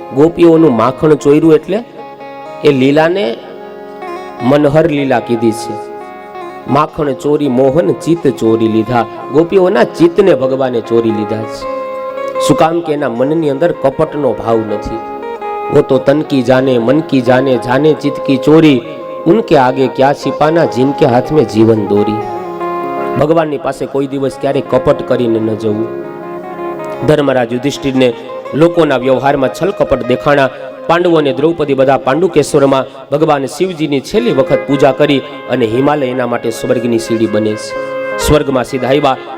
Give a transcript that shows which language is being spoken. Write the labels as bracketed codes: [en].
[gu] ગોપીઓનું માખણ ચોર્યું એટલે એ લીલાને મનહર લીલા કીધી છે. માખણ ચોરી મોહન ચિત્ત ચોરી લીધા. ગોપીઓના ચિત્તને ભગવાને ચોરી લીધા છે. શું કામ કે એના મનની અંદર કપટનો ભાવ નથી. [hi] वो तो तन की जाने मन की जाने, जाने चित की चोरी, उनके आगे क्या छिपाना जिनके हाथ में जीवन दोरी. [gu] ભગવાનની પાસે કોઈ દિવસ ક્યારે કપટ કરીને ન જવું. ધર્મરાજ યુધિષ્ઠિરને લોકોના વ્યવહારમાં છલ કપટ દેખાણા. પાંડવોને દ્રૌપદી બધા પાંડુકેશ્વરમાં ભગવાન શિવજીની છેલ્લી વખત પૂજા કરી અને હિમાલય એના માટે સ્વર્ગની સીડી બને છે. સ્વર્ગમાં સીધા આવ્યા.